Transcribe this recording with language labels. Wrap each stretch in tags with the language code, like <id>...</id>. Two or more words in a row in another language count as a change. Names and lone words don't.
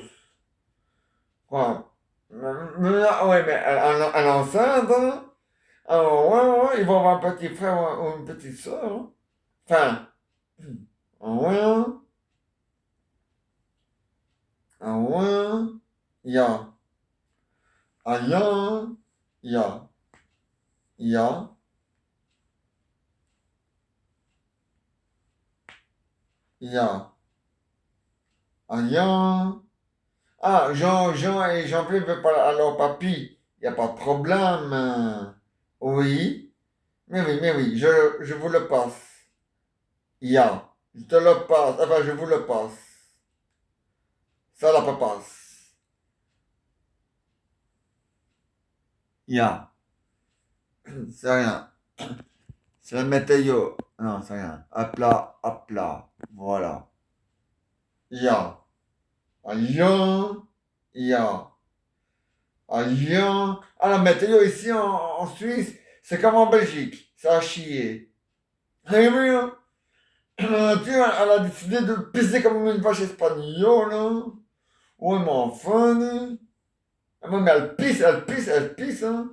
<fr>Quoi? Ouais, mais elle est enceinte, hein? Alors, ouais, ouais, ils vont avoir un petit frère ou une petite soeur, hein. Enfin, ouais, hein. Ah ouais, ya, ah ya, ya, ya, ya, ah ya. Ah, Jean et Jean-Pierre veulent pas à leur papy. Il n'y a pas de problème, hein. Oui, mais oui, je vous le passe. Ya, je te le passe. Enfin, je vous le passe. Ça la passe. Ya, c'est rien. C'est la météo. Non, c'est rien. Hop là, hop là. Voilà. Ya, ah ya, ya. Ah, bien. Ah, la météo ici en Suisse, c'est comme en Belgique. Ça a chier. Et oui, hein. La nature, elle a décidé de pisser comme une vache espagnole, hein. Ouais, mais enfin, hein. Ah, mais elle pisse, elle pisse, elle pisse, hein.</fr>